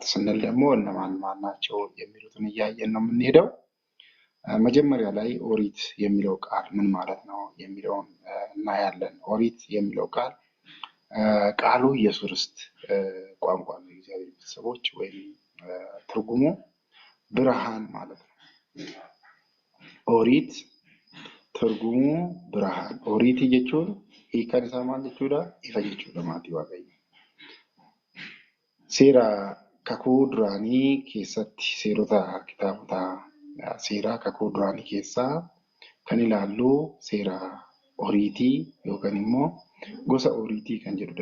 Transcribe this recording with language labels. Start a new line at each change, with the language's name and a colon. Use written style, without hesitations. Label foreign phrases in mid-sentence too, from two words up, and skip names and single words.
Amharic: ስንል ደግሞ እነማን ናቸው የሚሉትን እያየን ነው የምንሄደው። መጀመሪያ ላይ ኦሪት የሚለው ቃል ምን ማለት ነው የሚለውን እናያለን። ኦሪት የሚለው ቃል ቃሉ የሱርስት ቋንቋ ነው። የእግዚአብሔር ቤተሰቦች ወይም ትርጉሙ ብርሃን ማለት ነው። ኦሪት ትርጉሙ ብርሃን።
Oromo: ኦሪት jechuun hiikaan isaa maal jechuudha? Ifa jechuudha maatii Waaqayyo. Seera kakuu duraanii keessatti seerota kitaabota seeraa kakuu duraanii keessaa kan ilaallu seera oriitii yookaan immoo gosa oriitii kan jedhudha.